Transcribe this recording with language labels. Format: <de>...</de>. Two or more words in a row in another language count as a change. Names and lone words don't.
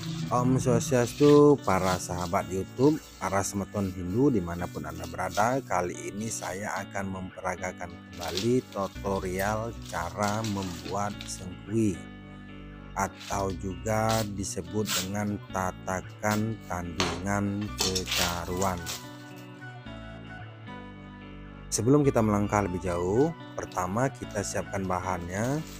<ban>Om Swastiastu,</ban> <id>para sahabat YouTube, para semeton Hindu dimanapun Anda berada. Kali ini saya akan memperagakan kembali tutorial cara membuat sengkui atau juga disebut dengan tatakan tandingan kecaruan. Sebelum kita melangkah lebih jauh, pertama kita siapkan bahannya.</id>